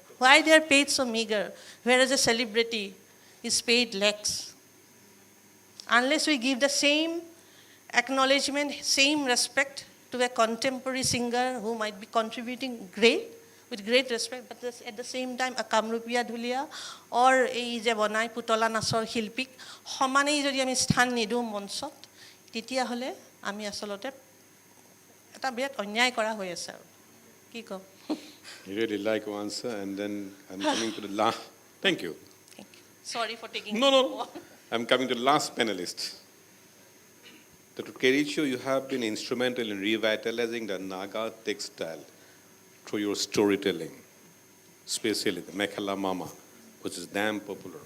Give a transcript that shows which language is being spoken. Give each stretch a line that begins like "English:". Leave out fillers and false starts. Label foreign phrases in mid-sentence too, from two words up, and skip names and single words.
English: Why they are paid so meager, whereas a celebrity is paid lakhs? Unless we give the same acknowledgement, same respect to a contemporary singer who might be contributing with great respect, but at the same time a Kamrupia Dhulia or a Bonai Putola Nasor Hilpik, Homane
Assamese: যদি আমি স্থান নিদু মঞ্চত তেতিয়া হলে আমি আসলতে এটা বিৰাট অন্যায় কৰা হৈ আছে আৰু কি কম
English: You really like to answer, and then I'm coming to the last. Thank you. Sorry for taking No. I'm coming to the last panelist. Dr. Kericho, you have been instrumental in revitalizing the Naga textile through your storytelling, especially the Mekhala Mama, which is damn popular.